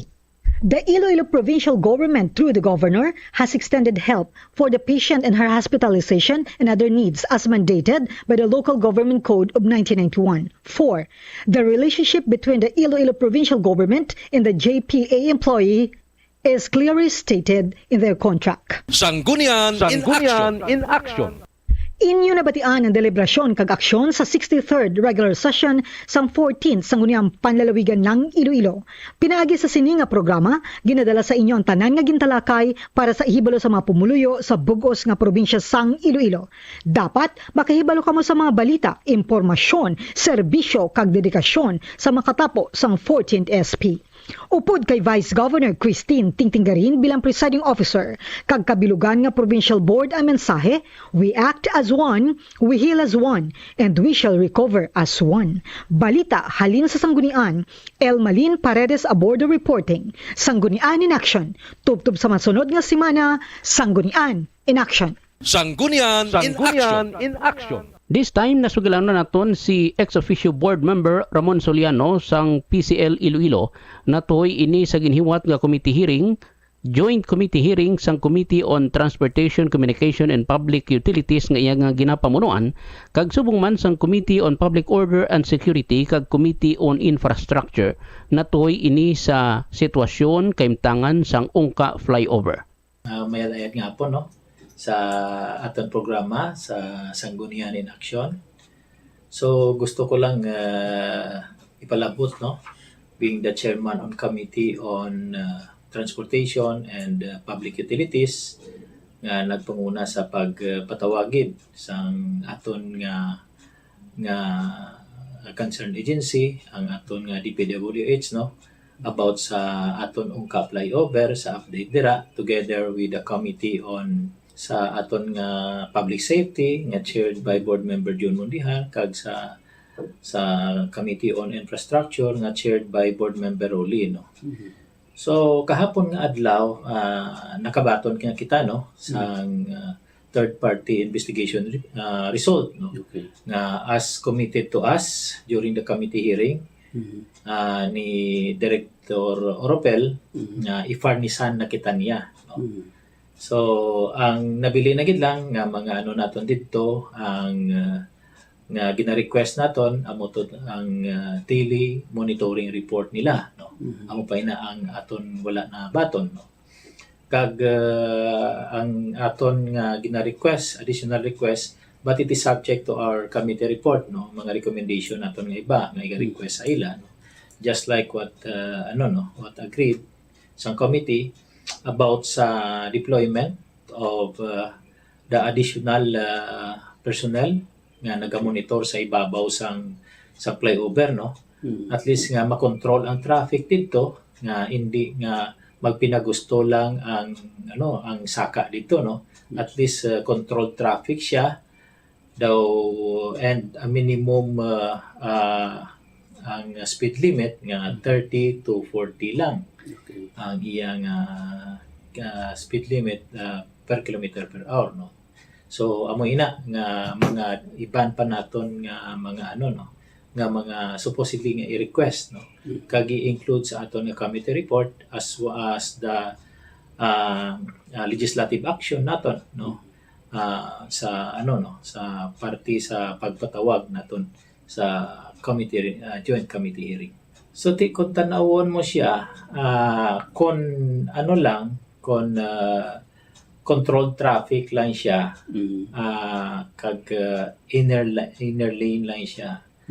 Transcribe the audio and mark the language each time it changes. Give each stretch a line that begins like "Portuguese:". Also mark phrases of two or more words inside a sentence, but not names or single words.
English: The Iloilo provincial government, through the governor, has extended help for the patient and her hospitalization and other needs as mandated by the Local Government Code of 1991. 4. The relationship between the Iloilo provincial government and the JPA employee is clearly stated in their contract. Sanggunian in Action.
Hiligaynon: Inyo nabatian ang deliberasyon kag aksyon sa
English: 63rd regular session
Hiligaynon: sang 14th Sangguniang Panlalawigan ng Iloilo. Pinaagi sa sininga programa, ginadala sa inyo ang tanan nga gintalakay para sa ihibalo sa mga pumuluyo sa bugos nga probinsya sang Iloilo. Dapat makahibalo kamo sa mga balita, impormasyon, serbisyo kag dedikasyon sa makatapo sang 14th SP. Upod kay Vice Governor Christine Tingtinggarin bilang
English: presiding officer,
Hiligaynon: kag kabilugan nga
English: provincial board
Hiligaynon: ang mensahe,
English: we act as one, we heal as one, and we shall recover as one.
Hiligaynon: Balita halin sa Sanggunian, Elmalin Paredes
English: aboard the reporting.
Hiligaynon: Sanggunian in Action. Tubtub sa masunod nga simana, Sanggunian in Action. Sanggunian in Action.
English: This time,
Hiligaynon: nasugilan na naton si
English: ex-officio board member
Hiligaynon: Ramon Soliano sang PCL Iloilo na to'y ini sa ginhiwat nga
English: committee hearing, joint committee hearing
Hiligaynon: sang Committee on Transportation, Communication and Public Utilities nga iya nga ginapamunuan, kag subong man sang Committee on Public Order and Security kag Committee on Infrastructure na to'y ini sa sitwasyon kaimtangan sang Ungka flyover. May alayat nga po, no? Sa aton programa sa Sanggunian in Action. So gusto ko lang ipalabot, no,
English: being the chairman on
Hiligaynon: Committee on Transportation and Public Utilities nga nagpanguna sa pagpatawagid sang aton nga
English: concerned agency,
Hiligaynon: ang aton nga DPWH, no, about sa aton Ungka flyover sa update dira
English: together with the Committee on
Hiligaynon: sa aton nga
English: public safety
Hiligaynon: nga
English: chaired by board member
Hiligaynon: John Mundihan, kag sa Committee on Infrastructure nga
English: chaired by board member
Hiligaynon: Rolly, no. So kahapon nga adlaw nakabaton nga kita, no, sang
English: third party investigation result,
Hiligaynon: no, nga
English: as committed to us during the committee hearing
Hiligaynon: ni Director Oropel nga ifarnisan na kita niya, no. So, ang nabili na gid lang nga mga ano naton dito, ang nga gina-request naton ang
English: daily monitoring report
Hiligaynon: nila, no. Amo pa ina ang aton wala na baton, no. Kag ang aton nga gina-request,
English: additional request, but it is subject to our committee report, no.
Hiligaynon: Mga recommendation naton nga iba nga i-request sa ila, no.
English: Just like what what agreed sa committee about sa deployment of the additional personnel
Hiligaynon: nga nagamonitor sa ibabaw sa flyover,
English: no.
Hiligaynon: At least nga makontrol ang traffic dito, nga hindi nga magpinagusto lang ang ang saka dito, no.
English: At least controlled traffic siya daw, and a minimum ang speed limit nga 30 to 40 lang.
Hiligaynon: Ang iyang
English: speed limit per kilometer per hour,
Hiligaynon: no. So amo ina nga mga iban pa naton nga mga nga mga supposedly nga i-request, no, kag i-include sa aton nga
English: committee report as well as the legislative action
Hiligaynon: naton, no, sa sa party sa pagpatawag naton sa committee
English: joint committee hearing.
Hiligaynon: So kung tanawon mo siya, kung
English: controlled traffic
Hiligaynon: lang siya, kag
English: inner lane
Hiligaynon: lang siya.